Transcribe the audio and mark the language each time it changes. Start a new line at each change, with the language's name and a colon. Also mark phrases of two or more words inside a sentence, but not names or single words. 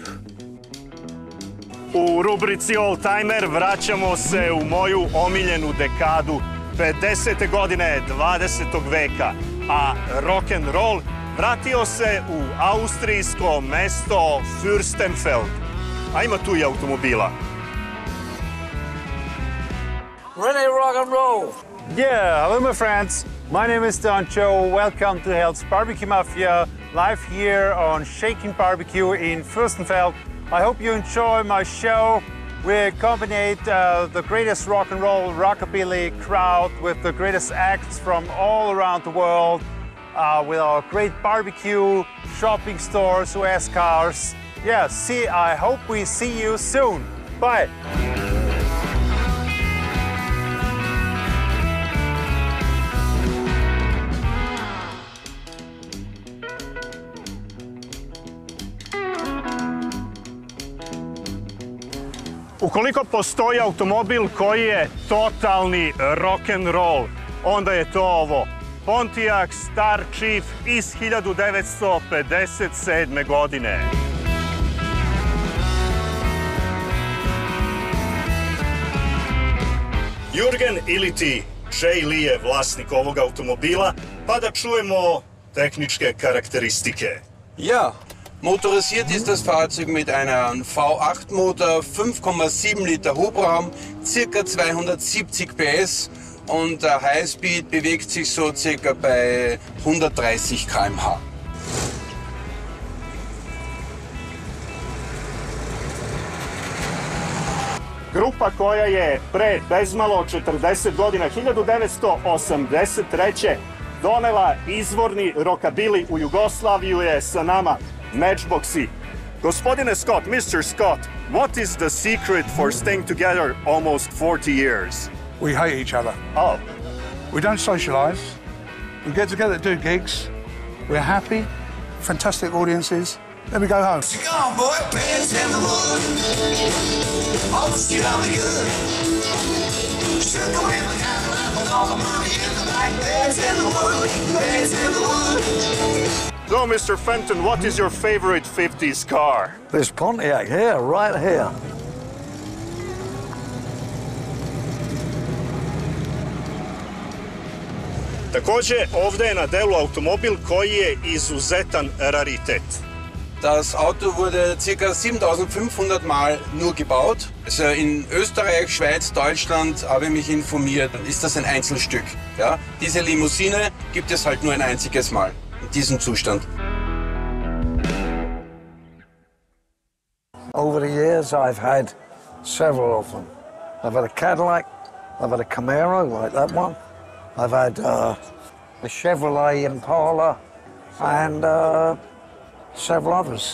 Serbian: U rubrici
English: All Timer
Serbian: vraćamo se u moju omiljenu dekadu, 50. godine 20. veka, a rock'n'roll vratio se u austrijsko mesto Fürstenfeld. A ima tu i automobila.
English: Ready rock and roll! Yeah, hello my friends. My name is Dancho. Welcome to Hell's Barbecue Mafia, live here on Shaking Barbecue in Fürstenfeld. I hope you enjoy my show. We accompanied the greatest rock and roll rockabilly crowd with the greatest acts from all around the world, with our great barbecue, shopping stores, US cars. Yeah, I hope we see you soon. Bye.
Serbian: Ukoliko postoji automobil koji je totalni rock'n'roll, onda je to ovo. Pontiac Starchief iz 1957. godine. Jürgen ili ti, Jay Lee je vlasnik ovog automobila, pa da čujemo tehničke karakteristike.
German: Ja. Motorisiert ist das Fahrzeug mit einem V8-Motor, 5,7 Liter Hubraum, ca. 270 PS und der Highspeed bewegt sich so ca. bei 130 km/h.
Serbian: Grupa koja je pre bezmalo 40 godina, 1983. donela izvorni rockabilly u Jugoslaviju je sa nama. Matchboxi. Gospodine Scott,
English: Mr. Scott, what is the secret for staying together almost 40 years? We hate each other. Oh. We don't socialise. We get together to do gigs. We're happy. Fantastic audiences. Then we go home. Come on, boy, pants in the wood. All the shit on the good. Should go in the Cadillac with all the money in the bank. Pants in the wood. Pants in the wood. So, Mr. Fenton, what is your favorite 50s car? This Pontiac here, right here.
Serbian: Takođe, ovde je na delu automobil koji je izuzetan raritet.
German: Das Auto wurde ca. 7500 Mal nur gebaut. Also in Österreich, Schweiz, Deutschland habe ich mich informiert, ist das ein Einzelstück. Ja? Diese Limousine gibt es halt nur ein einziges Mal. In diesem Zustand.
English: Over the years, I've had several of them. I've had a Cadillac, I've had a Camaro, like that one. I've had a Chevrolet Impala, and several others.